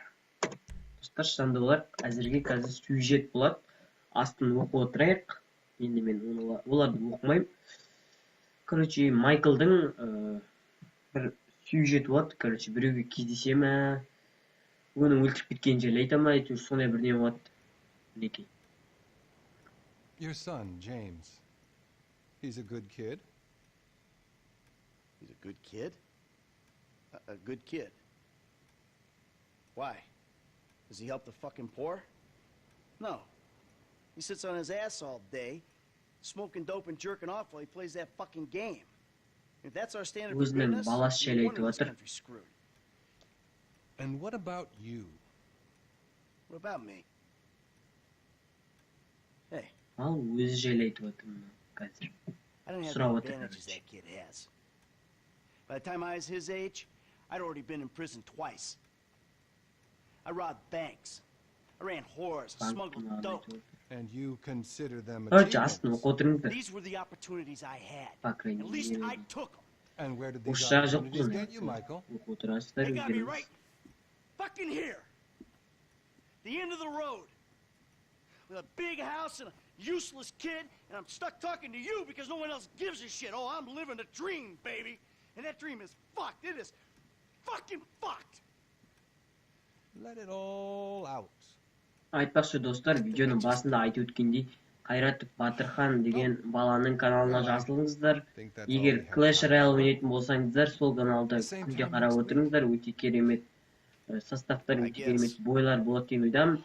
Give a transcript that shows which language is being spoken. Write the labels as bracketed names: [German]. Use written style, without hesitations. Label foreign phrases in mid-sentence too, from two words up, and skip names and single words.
[Kazakh] Достар, Жанболат әзірге қазір сюжет болады. Астын оқып отырайық. Енді мен оларды оқымаймын. Майклдың бір сюжет болады. Біреуге кездесе ме, оның өлтіріп кеткен жерін айта ма, сондай бірдеңе болады. Мінекей. [English] Your son, James. He's a good kid. He's a good kid? A good kid? Why? Does he help the fucking poor? No. He sits on his ass all day, smoking dope and jerking off while he plays that fucking game. If that's our standard for goodness, no wonder this country's screwed. And what about you? What about me? Hey. [Kazakh] Ал өзі жайлы айтып отырмын қазір. [English] I don't have the advantages that kid has. By the time I was his age, I'd already been in prison twice. I robbed banks. I ran whores. I smuggled dope. And you consider them achievements? These were the opportunities I had. At least I took them. And where did these opportunities get you, Michael? They got me right fucking here. The end of the road. With a big house and a useless kid, and I'm stuck talking to you because no one else gives a shit. Oh, I'm living a dream, baby. And that dream is fucked. It is fucking fucked. Let it all out. [Kazakh] Айтпақшы достар, видеоның басында айтып өткендей, Қайратов Батырхан деген баланың каналына жазылыңыздар. Егер Clash Royale ойнайтын болсаңыздар, сол каналда күнде қарап отырыңыздар. Өте керемет составтар, өте керемет бойлар болады деген ойдамын.